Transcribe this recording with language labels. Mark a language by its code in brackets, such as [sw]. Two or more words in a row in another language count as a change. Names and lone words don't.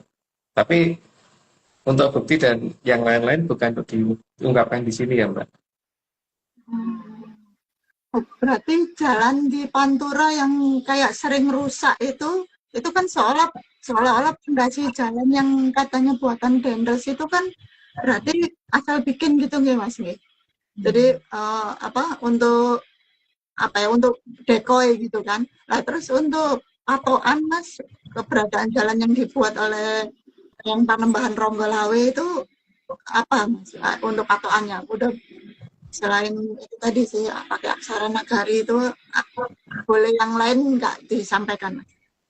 [id] Tapi untuk bukti dan yang lain-lain bukan untuk diungkapkan di sini ya Mbak. Oh, berarti jalan di Pantura yang kayak sering rusak itu kan seolah-olah pondasi jalan yang katanya buatan Dendels itu kan berarti asal bikin gitu nggih Mas nggih. Jadi untuk dekoy gitu kan. Nah, terus untuk patokan Mas, keberadaan jalan yang dibuat oleh yang Panembahan Ronggolawe itu apa Mas? Untuk patokannya udah selain itu tadi sih pakai aksara nagari itu boleh yang lain nggak disampaikan Mas?